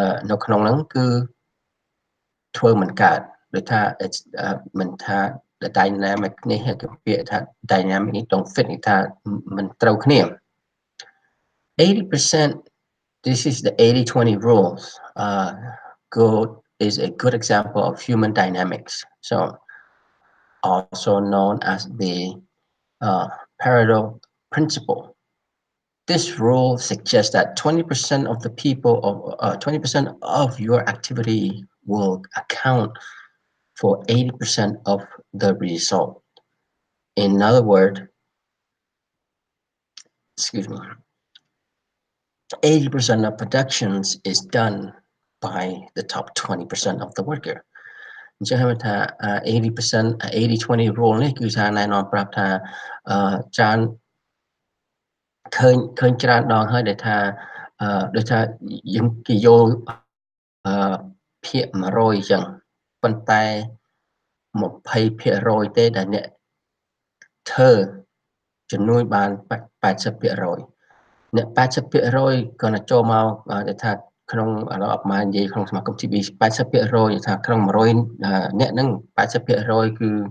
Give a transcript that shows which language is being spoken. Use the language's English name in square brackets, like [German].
[Khmer] នៅក្នុងហ្នឹងគឺធ្វើមិនកើតដូចថា មិនថា the dynamic នេះគេពាក្យថា dynamic នេះ [English] don't fit [Khmer] នេះថាមិនត្រូវគ្នា 80%. [English] This is the 80-20 rules. Good is a good example of human dynamics. So also known as the Pareto principle. This rule suggests that 20% of the people of 20% of your activity will account for 80% of the result. In other words, excuse me, 80% of productions is done by the top 20% of the worker. [Khmer] អញ្ចឹងហៅថា 80% 80-20 rule នេះគឺថាណែនាំប្រាប់ថាច្រើនឃើញច្រើនដងហើយដែលថាដូចថាយើងគេយក ភាគ 100 អញ្ចឹងប៉ុន្តែ 20% ទេដែលអ្នកធ្វើជំនួយបាន 80%អ្នក 80% គាត់ទៅចូលមកដែលថាក្នុងឥឡូវអបម៉ានិយាយក្នុងសមាគម TB 80% ថាក្នុង 100 អ្នកហ្នឹង 80% គឺ